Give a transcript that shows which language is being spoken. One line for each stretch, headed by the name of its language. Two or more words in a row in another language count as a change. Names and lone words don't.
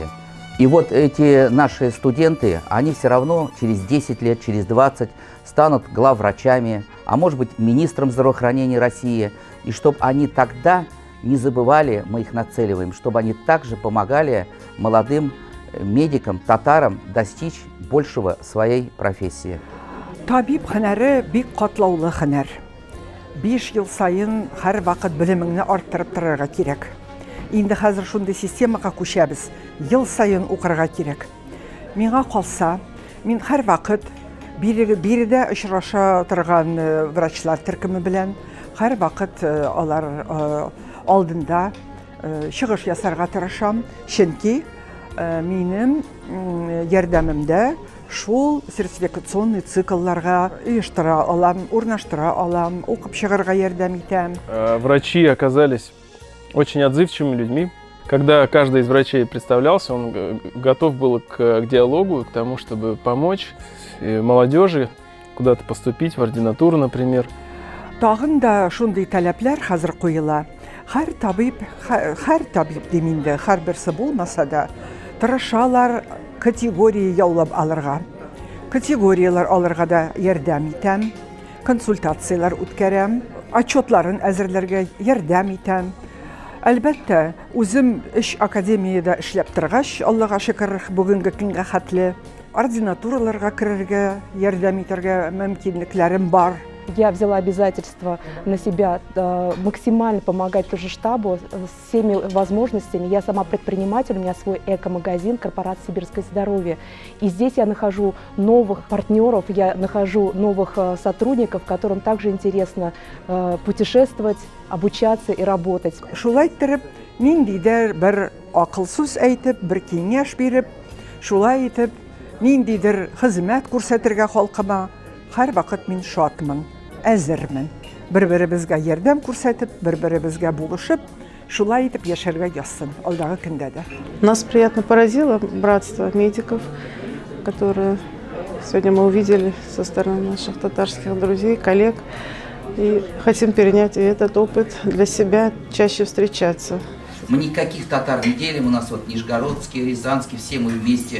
Russian: И вот эти наши студенты, они все равно через 10 лет, через 20 станут главврачами, а может быть министром здравоохранения России. И чтобы они тогда не забывали, мы их нацеливаем, чтобы они также помогали молодым медикам, татарам достичь большего своей профессии.
Tatar: Табиб һөнәре бик катлаулы һөнәр. 5 ел сайын һәр вакыт белемеңне арттырып торырга кирәк. Инде хәзер шундый системага күчәбез. Ел сайын укырга кирәк. Миңа калса, мин һәр вакыт биредә очраша торган врачлар төркеме белән һәр вакыт алар алдында чыгыш ясарга тырышам. Чөнки минем ярдәмемдә шул сертификационный циклларга оештыра алам, урнаштыра алам, укып чыгарга ярдәм итәм.
Russian: Врачи оказались очень отзывчивыми людьми. Когда каждый из врачей представлялся, он готов был к диалогу, к тому, чтобы помочь молодежи куда-то поступить, в ординатуру, например.
Tatar: Тагын да шундый таләпләр хәзер куела. Һәр табиб деминде, һәр берсе булмаса да, тырышалар категория яулап алырга. Категориялар алырга да ярдәм итәм, консультациялар үткәрәм, отчетларын әзерләргә ярдәм итәм. Әлбәттә, үзем эш академияда эшләп торгач, Аллага шөкер, бүгенге көнгә хәтле ординатураларга керергә, ярдәм итәргә мөмкинлекләрем бар.
Russian: Я взяла обязательство на себя максимально помогать тоже штабу с всеми возможностями. Я сама предприниматель, у меня свой эко-магазин, корпорация «Сибирское здоровье». И здесь я нахожу новых партнеров, я нахожу новых сотрудников, которым также интересно путешествовать, обучаться и работать.
Tatar: Шулай итеп, ниндидер бер акыл сүз әйтеп, бер киңәш биреп, шулай итеп, ниндидер хезмәт күрсәтергә халкыма, һәр вакыт мин шатмын. Әзермен. Бер-беребезгә ярдәм күрсәтеп, бер-беребезгә булышып, шулай итеп яшәргә язсын алдагы көндә дә.
Russian: Нас приятно поразило братство медиков, которое сегодня мы увидели со стороны наших татарских друзей, коллег. И хотим перенять этот опыт для себя, чаще встречаться. Мы никаких татар не делим, у нас вот нижегородские, рязанские, все мы вместе.